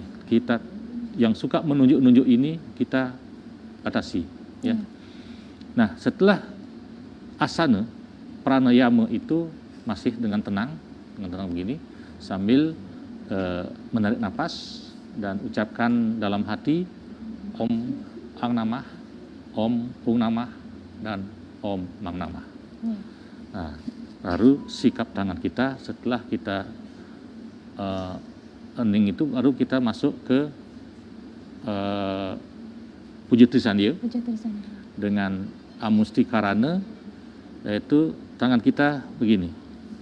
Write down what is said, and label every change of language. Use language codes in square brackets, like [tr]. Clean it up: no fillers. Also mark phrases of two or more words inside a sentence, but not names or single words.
[id] Kita yang suka menunjuk-nunjuk ini kita atasi, ya. Nah, setelah asana pranayama itu masih dengan tenang begini, sambil menarik nafas dan ucapkan dalam hati [sa] Om Ang Namah, Om Pung Namah, [id] dan [sa] Om Mang Namah. [id] Nah, baru sikap tangan kita setelah kita hening itu, baru kita masuk ke puja Trisandil Puja Trisandil. dengan amusti karana, yaitu tangan kita begini.